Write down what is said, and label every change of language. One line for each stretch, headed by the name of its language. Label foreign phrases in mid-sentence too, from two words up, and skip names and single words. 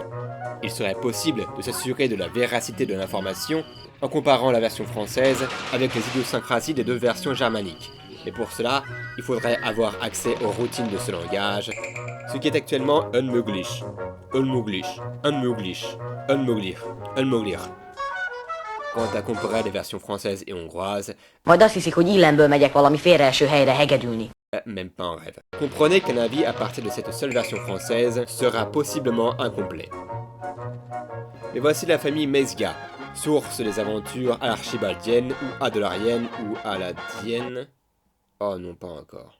French: Il serait possible de s'assurer de la véracité de l'information en comparant la version française avec les idiosyncrasies des 2 versions germaniques. Et pour cela, il faudrait avoir accès aux routines de ce langage, ce qui est actuellement unmöglich.
German: Unmöglich, unmöglich, unmöglich, unmöglich.
French: Quant à comparer les versions françaises et hongroises,
Hungarian: Majd azt hiszik, hogy illemből megyek valami félreeső helyre hegedülni.
French: Même pas en rêve. Comprenez qu'un avis à partir de cette seule version française sera possiblement incomplet. Mais voici la famille Mezga, source des aventures archibaldiennes ou adolariennes ou aladiennes. Oh non, pas encore.